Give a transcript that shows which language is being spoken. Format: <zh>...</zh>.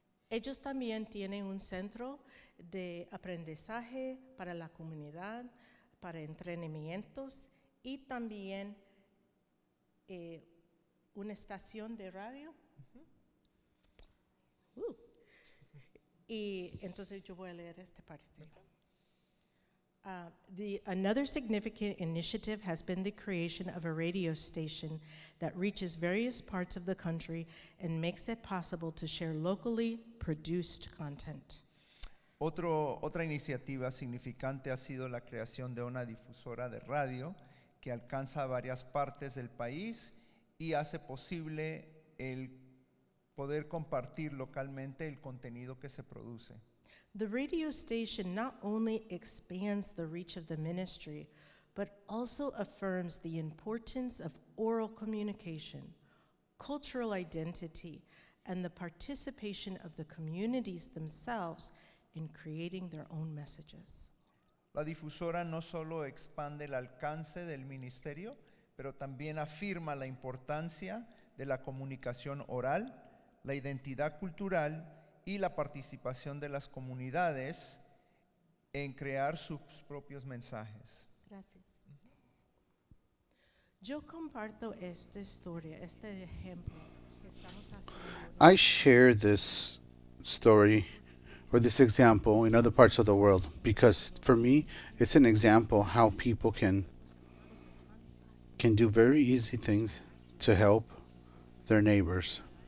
<es>Ellos también tienen un centro de aprendizaje para la comunidad, para entrenamientos y también una estación de radio. Y entonces yo voy a leer esta parte.</es> <en>Another significant initiative has been the creation of a radio station that reaches various parts of the country and makes it possible to share locally produced content.</en> <es>Otra iniciativa significante ha sido la creación de una difusora de radio que alcanza varias partes del país y hace posible el poder compartir localmente el contenido que se produce.</es> <en>The radio station not only expands the reach of the ministry, but also affirms the importance of oral communication, cultural identity, and the participation of the communities themselves in creating their own messages.</en> <es>La difusora no solo expande el alcance del ministerio, pero también afirma la importancia de la comunicación oral, la identidad cultural y la participación de las comunidades en crear sus propios mensajes. Gracias. Yo comparto esta historia, este ejemplo que estamos haciendo.</es> <en>I share this story or this example in other parts of the world because for me it's an example how people can do very easy things to help their neighbors.</en>